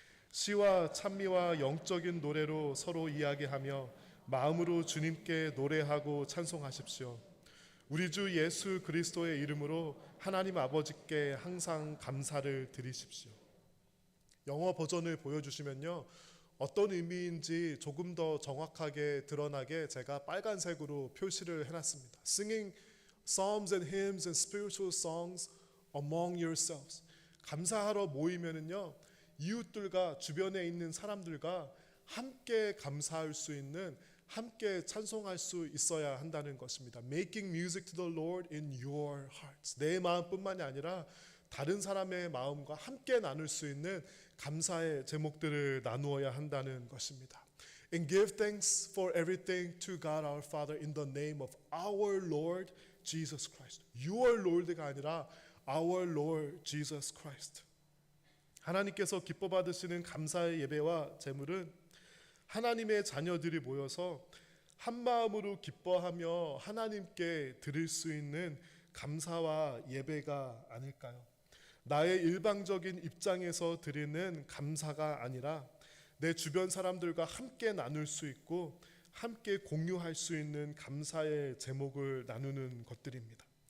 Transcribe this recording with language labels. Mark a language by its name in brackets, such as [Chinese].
[Korean] 시와 찬미와 영적인 노래로 서로 이야기하며 마음으로 주님께 노래하고 찬송하십시오. 우리 주 예수 그리스도의 이름으로 하나님 아버지께 항상 감사를 드리십시오. 영어 버전을 보여주시면요, 어떤 의미인지 조금 더 정확하게 드러나게 제가 빨간색으로 표시를 해놨습니다. [English] Singing psalms and hymns and spiritual songs among yourselves. [Korean] 감사하러 모이면은요, 이웃들과 주변에 있는 사람들과 함께 감사할 수 있는, 함께 찬송할 수 있어야 한다는 것입니다. [English] Making music to the Lord in your hearts. [Korean] 내 마음뿐만이 아니라 다른 사람의 마음과 함께 나눌 수 있는 감사의 제목들을 나누어야 한다는 것입니다. [English] And give thanks for everything to God our Father in the name of our Lord Jesus Christ. Your Lord가 [Korean] 아니라 [English] our Lord Jesus Christ. [Korean] 하나님께서 기뻐 받으시는 감사의 예배와 제물은 하나님의 자녀들이 모여서 한 마음으로 기뻐하며 하나님께 드릴 수 있는 감사와 예배가 아닐까요? 나의 일방적인 입장에서 드리는 감사가 아니라 내 주변 사람들과 함께 나눌 수 있고 함께 공유할 수 있는 감사의 제목을 나누는 것들입니다.